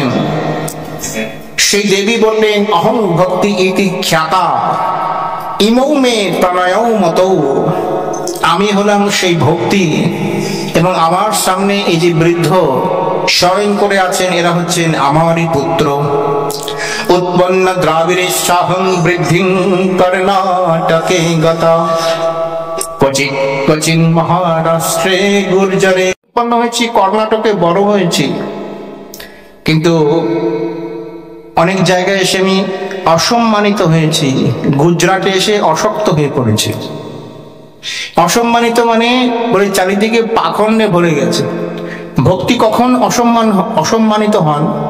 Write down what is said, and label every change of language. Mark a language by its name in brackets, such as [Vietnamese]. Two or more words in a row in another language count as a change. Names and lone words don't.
[Bangla] সেই দেবী বললেন, [Sanskrit] অহং ভক্তি ইতি খ্যাতা ইমৌ মে প্রণয়ৌ মতৌ। [Bangla] আমি হলাম সেই ভক্তি, এবং আমার সামনে এই যে বৃদ্ধ শয়ন করে আছেন, এরা হচ্ছেন আমারই পুত্র। [Sanskrit] उत्पन्न द्राविडेशाहं वृद्धिं कर्णाटके गता क्वचित् क्वचिन् महाराष्ट्रे गुर्जरे। [Bangla] उत्पन्न হয়েছি কর্ণাটকে, বড় হয়েছি, কিন্তু অনেক জায়গায় এসে আমি অসম্মানিত হয়েছি। গুজরাটে এসে অশক্ত হয়ে পড়েছি। অসম্মানিত মানে বলে চারিদিকে পাখণ্ডে ভরে গেছে। ভক্তি কখন অসম্মানিত হন?